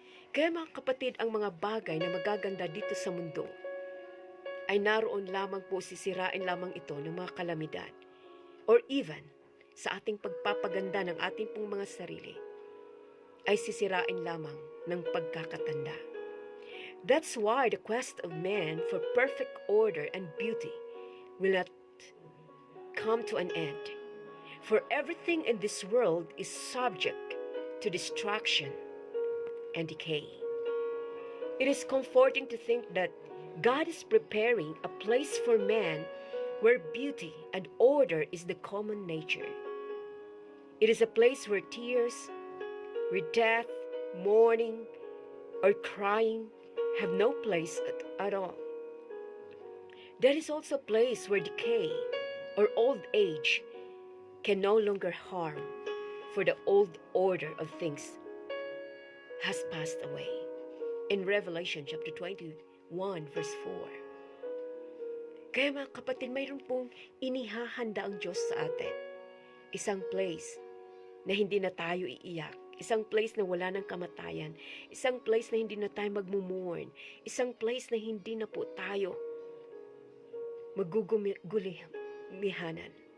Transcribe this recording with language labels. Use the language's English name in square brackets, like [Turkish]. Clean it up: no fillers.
[Filipino] Kaya mga kapatid, ang mga bagay na magaganda dito sa mundo ay naroon lamang po, sisirain lamang ito ng mga kalamidad. Or even, sa ating pagpapaganda ng ating pong mga sarili, ay sisirain lamang ng pagkakatanda. [English] That's why the quest of man for perfect order and beauty will not come to an end. For everything in this world is subject to destruction and decay. It is comforting to think that God is preparing a place for man where beauty and order is the common nature. It is a place where tears, where death, mourning, or crying have no place at all. There is also a place where decay or old age can no longer harm, for the old order of things has passed away. In Revelation chapter 21, verse 4. [Filipino] Kaya mga kapatid, mayroon pong inihahanda ang Diyos sa atin. Isang place na hindi na tayo iiyak. Isang place na wala ng kamatayan. Isang place na hindi na tayo magmumurn. Isang place na hindi na po tayo magugulihanan.